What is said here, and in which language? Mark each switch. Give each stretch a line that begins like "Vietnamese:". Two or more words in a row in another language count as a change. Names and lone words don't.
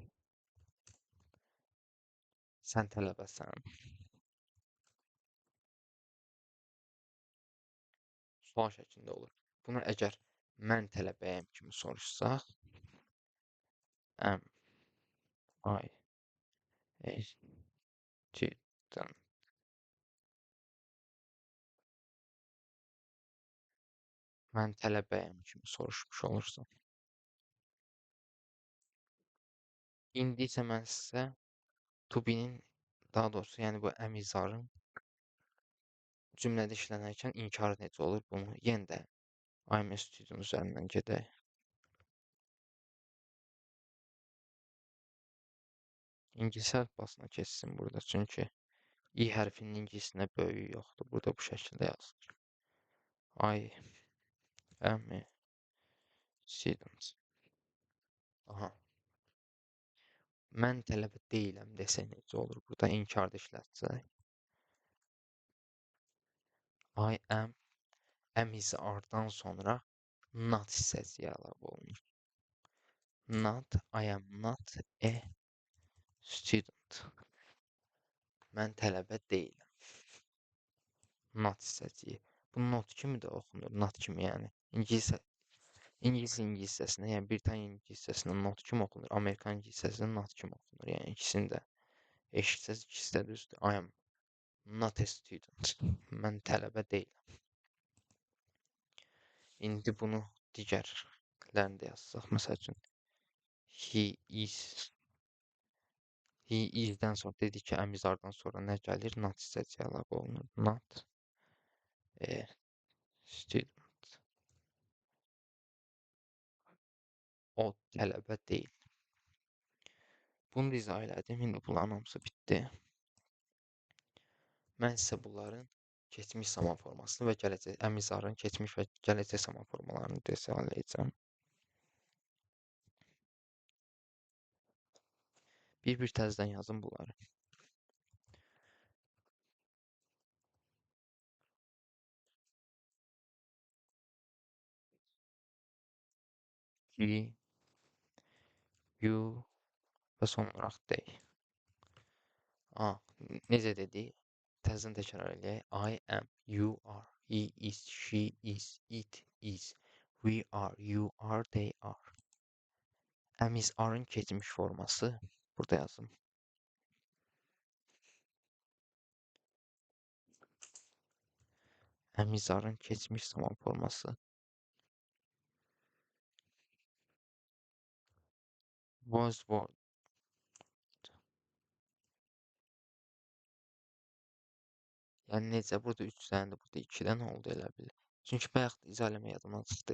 Azerbaijani: Sən tələbəsən. Sual şəklində olur. Bunu əgər mən tələbəyəm kimi soruşsaq,
English: am I a student?
Azerbaijani: Mən tələbəyəm kimi soruşmuş olursam. İndi isə mən sizə
English: to be-
Azerbaijani: nin, daha doğrusu, yəni bu əmizarın cümlədə işlənərkən inkarı necə olur bunu yenə də
English: I'm a student
Azerbaijani: üzərindən gedək. İngilis əlifbasına keçsin burada, çünki i hərfinin ingilisində böyüyü yoxdur. Burada bu şəkildə yazılır.
English: I am a student.
Azerbaijani: Aha. Mən tələbə deyiləm desək necə olur? Burada inkarda işlətsək.
English: I am is are-
Azerbaijani: dan sonra not hissəsi əlavə olunur.
English: Not, I am not a student.
Azerbaijani: Mən tələbə deyiləm. Not hissəsi. Bu not kimi də oxunur. Not kimi yəni. İngilis hissəsində, yəni Britaniya İngilis hissəsində not kimi oxunur. Amerikan İngilis hissəsində not kimi oxunur. Yəni ikisini də eşitsəz, ikisi də düzdür.
English: I am not a student.
Azerbaijani: Mən tələbə deyiləm. İndi bunu digərlərində yazsaq. Məsəl üçün
English: he is. He is-
Azerbaijani: dən sonra dedik ki, əmizardan sonra nə gəlir? Not hissəsi əlavə olunur.
English: Not a student.
Azerbaijani: O tələbə deyil. Bunu da izah elədim. İndi bunların hamısı bitdi. Mən sizə bunların keçmiş zaman formasını və gələcək, əmizarın keçmiş və gələcək zaman formalarını detallayacağım. Bir-bir təzədən yazın bunları.
English: He, you
Azerbaijani: və son olaraq they. Necə dedik? Təzədən təkrar eləyək.
English: I am, you are, he is, she is, it is, we are, you are, they are. Am is are-
Azerbaijani: ın keçmiş forması burada yazım.
English: Am is are-
Azerbaijani: ın keçmiş zaman forması was. Yəni necə? Burada 3 dənədir, burada 2 dənə oldu elə bil. Çünki bayaq izah eləmək yadımdan çıxdı.